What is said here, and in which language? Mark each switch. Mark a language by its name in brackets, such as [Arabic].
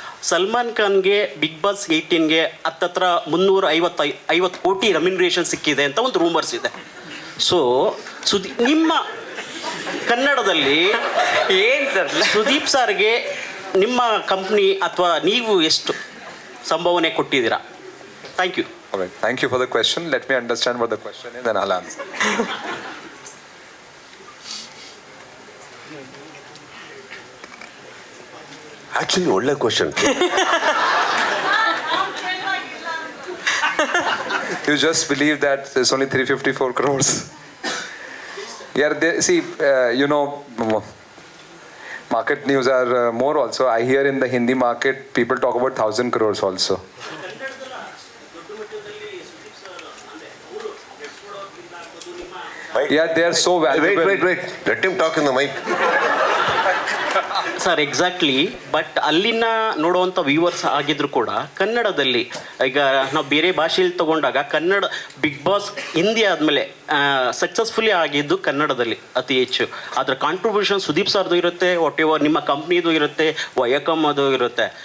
[Kannada] Salman ಖಾನ್ಗೆ big boss 18ಗೆ ಹತ್ತತ್ರ 350 ಕೋಟಿ remuneration ಸಿಕ್ಕಿದೆ ಅಂತ ಒಂದು ರೂಮರ್ಸ್ ಇದೆ. ಸೊ ನಿಮ್ಮ ಕನ್ನಡದಲ್ಲಿ ಏನು ಸರ್ ಸುದೀಪ್ ಸಾರ್ಗೆ ನಿಮ್ಮ ಕಂಪ್ನಿ ಅಥವಾ ನೀವು ಎಷ್ಟು ಸಂಭಾವನೆ ಕೊಟ್ಟಿದ್ದೀರಾ? [English] Thank you. Alright, thank you for the question. Let me understand what the question is, then I'll answer. Actually ಒಳ್ಳೆ question. You just believe that there's only 354 crores. Yeah, see, you know, market news are more also. I hear in the Hindi market, people talk about 1,000 crores also. Yeah, they are so valuable. Wait. Let him talk in the mic. Sir, exactly. [Kannada] But ಅಲ್ಲಿನ ನೋಡುವಂಥ viewers ಆಗಿದ್ರು ಕೂಡ ಕನ್ನಡದಲ್ಲಿ, ಈಗ ನಾವು ಬೇರೆ ಭಾಷೆಯಲ್ಲಿ ತಗೊಂಡಾಗ ಕನ್ನಡ ಬಿಗ್ ಬಾಸ್ ಹಿಂದಿ ಆದಮೇಲೆ ಸಕ್ಸಸ್ಫುಲಿ ಆಗಿದ್ದು ಕನ್ನಡದಲ್ಲಿ ಅತಿ ಹೆಚ್ಚು. ಅದರ ಕಾಂಟ್ರಿಬ್ಯೂಷನ್ ಸುದೀಪ್ ಸರ್ದು ಇರುತ್ತೆ, ವಾಟ್ ಎವರ್ ನಿಮ್ಮ ಕಂಪ್ನಿದು ಇರುತ್ತೆ, ವಯಕಮ್ ಅದು ಇರುತ್ತೆ.